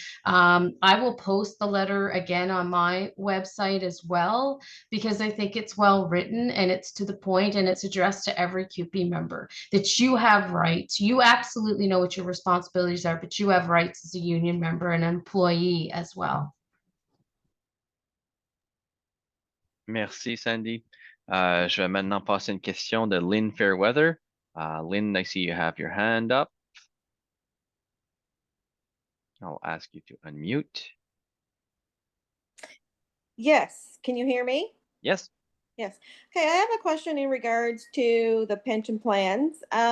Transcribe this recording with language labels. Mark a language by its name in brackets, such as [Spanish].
[English] I will post the letter again on my website as well, because I think it's well written and it's to the point, and it's addressed to every CUPE member, that you have rights. You absolutely know what your responsibilities are, but you have rights as a union member and an employee as well. [French] Merci, Sandy. Je vais maintenant passer une question de Lynn Fairweather. [English] Lynn, I see you have your hand up. I'll ask you to unmute. Yes. Can you hear me? Yes. Yes. Okay. I have a question in regards to the pension plans.